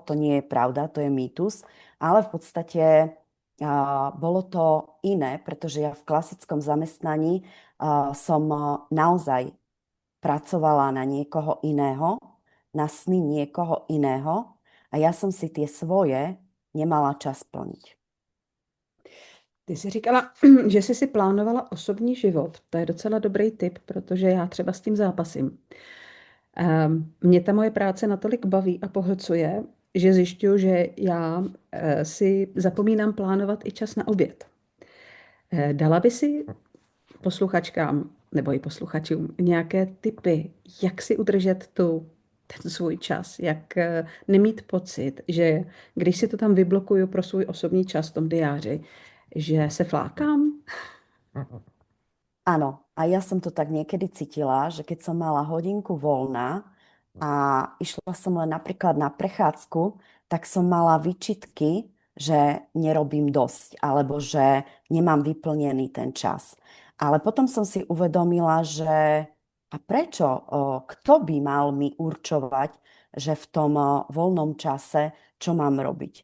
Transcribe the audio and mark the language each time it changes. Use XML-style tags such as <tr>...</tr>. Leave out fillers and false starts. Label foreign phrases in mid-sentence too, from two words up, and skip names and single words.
<sk>To nie je pravda, to je mýtus. Ale v podstate bolo to iné, pretože ja v klasickom zamestnaní som naozaj pracovala na niekoho iného, na sny niekoho iného a ja som si tie svoje nemala čas plniť.</sk> <cs>Ty jsi říkala, že jsi si plánovala osobní život. To je docela dobrý tip, protože já třeba s tím zápasím. Mě ta moje práce natolik baví a pohlcuje, že zjišťuju, že já si zapomínám plánovat i čas na oběd. Dala by si posluchačkám nebo i posluchačům nějaké tipy, jak si udržet ten svůj čas, jak nemít pocit, že když si to tam vyblokuju pro svůj osobní čas v tom diáři, že se flákám?</cs> <sk>Áno, a ja som to tak niekedy cítila, že keď som mala hodinku voľna a išla som len napríklad na prechádzku, tak som mala výčitky, že nerobím dosť alebo že nemám vyplnený ten čas. Ale potom som si uvedomila, že a prečo, kto by mal mi určovať, že v tom voľnom čase, čo mám robiť.</sk>